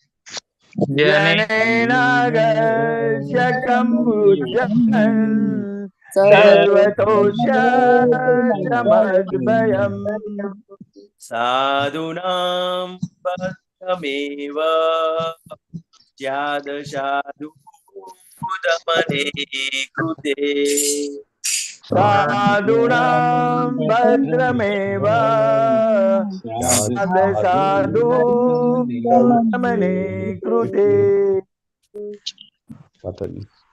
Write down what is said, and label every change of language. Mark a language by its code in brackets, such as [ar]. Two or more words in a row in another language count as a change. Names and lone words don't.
[sa] जनेनागस्य गं युज्यन् सर्वतोस्य च मद्भयम् साधूनां भद्रमेव સ્યાદ સાધુ દમને કૃતે સાધુનાં ભદ્રમેવ સાધ સાધુ દમને કૃતે [gu] માતાજી